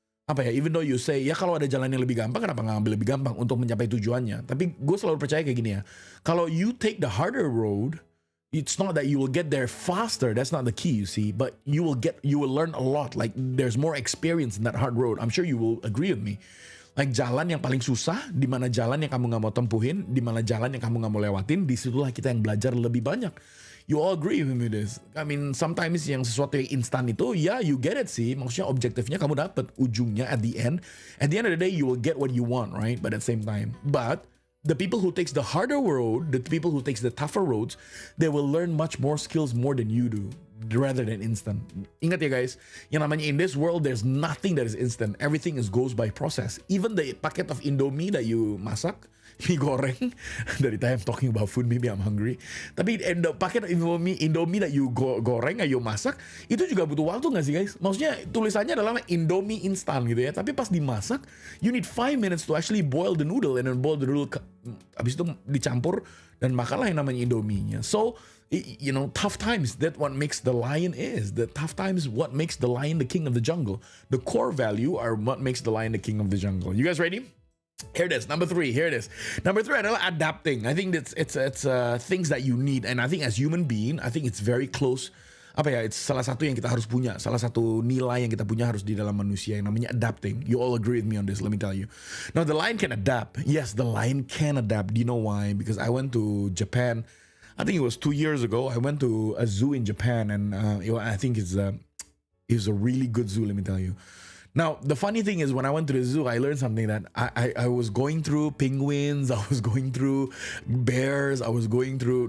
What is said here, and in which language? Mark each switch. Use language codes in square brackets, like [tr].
[en] even though you say, [id] ya kalau ada jalan yang lebih gampang, kenapa nggak ambil lebih gampang untuk mencapai tujuannya? Tapi gue selalu percaya kayak gini ya, kalau [en] you take the harder road, it's not that you will get there faster. That's not the key, you see. But you will learn a lot. Like there's more experience in that hard road. I'm sure you will agree with me. [id] Like jalan yang paling susah, di mana jalan yang kamu nggak mau tempuhin, di mana jalan yang kamu nggak mau lewatin, disitulah kita yang belajar lebih banyak. [en] You all agree with me this? I mean, sometimes [id] yang sesuatu yang instan itu, ya [en] you get it [id] sih. Maksudnya objektifnya kamu dapat ujungnya [en] at the end. At the end of the day, you will get what you want, right? But at the same time, the people who takes the harder road, the people who takes the tougher roads, they will learn much more skills more than you do, rather than instant. [id] Ingat ya guys, yang namanya [en] in this world, there's nothing that is instant. Everything goes by process. Even the packet of Indomie that you masak, mie goreng, dari time I'm talking about food, maybe I'm hungry. [id] Tapi [en] the packet of Indomie that you [id] goreng, you masak, itu juga butuh waktu gak sih guys? Maksudnya tulisannya adalah Indomie instan gitu ya. Tapi pas dimasak, [en] you need 5 minutes to actually boil the noodle, and then boil the noodle, [id] habis itu dicampur, dan makanlah yang namanya Indomie-nya. [en] So, you know, tough times, that's what makes the lion is. The tough times, what makes the lion the king of the jungle. The core value are what makes the lion the king of the jungle. You guys ready? Here it is, number 3. Here it is. [id] Number 3 adalah adapting. [en] I think it's things that you need, and I think as human being, I think it's very close. [id] It's salah satu yang kita harus punya, salah satu nilai yang kita punya harus di dalam manusia yang namanya adapting. [en] You all agree with me on this, let me tell you. Now the lion can adapt. Yes, the lion can adapt. Do you know why? Because I went to Japan, I think it was 2 years ago. I went to a zoo in Japan, and I think it's a really good zoo, let me tell you. Now, the funny thing is, when I went to the zoo, I learned something that I was going through penguins, I was going through bears, I was going through...